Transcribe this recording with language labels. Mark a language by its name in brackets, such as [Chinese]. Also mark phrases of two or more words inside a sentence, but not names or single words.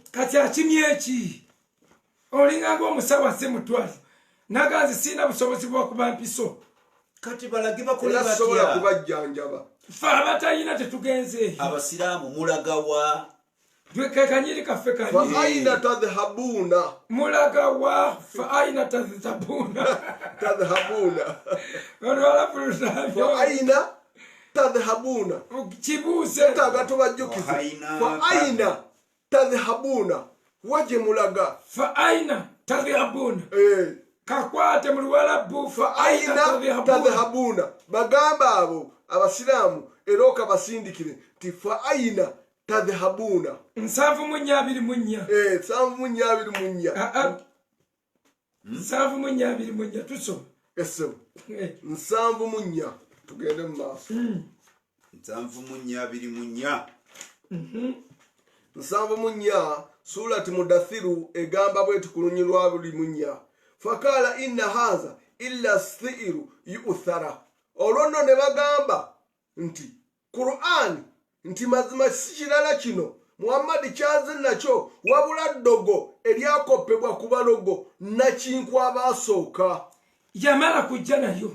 [Ganda] Kati akimye eki olinga ng'omusawo asse mutwali naganze sirina busobozi bw'okuba mpiso kati balage bakole batya kubajjanjaba fe abatayina tetugenze abasiraamu mulagawa kanyiri kaffe kani [Arabic] فأين تذهبون [Ganda] mulagawa [Arabic] فأين تذهبون tadhhabuna [Ganda] wala fulusabyo [Arabic] فأين تذهبون [Ganda] kibuuze tagatobajjukiza [Arabic] فأين تذهبون [Ganda] waje mulaga [Arabic] فأين تذهبون [Ganda] kakwate mu Luwarabu [Arabic] فأين تذهبون [Ganda] bagamba abo abasiramu eroka basindikire ti [Arabic] فأين تذهبون [Ganda] 724 724 724 tusoma esebo 724 tugende mu maaso 724 surati Mudathiru egamba bwetu ku lunyiriri lwa buli munya [Arabic] فقال إن هذا إلا سحر يؤثر [Ganda] olwono ne bagamba nti Qur'an nti mazima si kirala kino Muhammad kyaze nakyo wabula ddogo eryakopebwa ku balogo nakinku abasooka yamala kujja nayo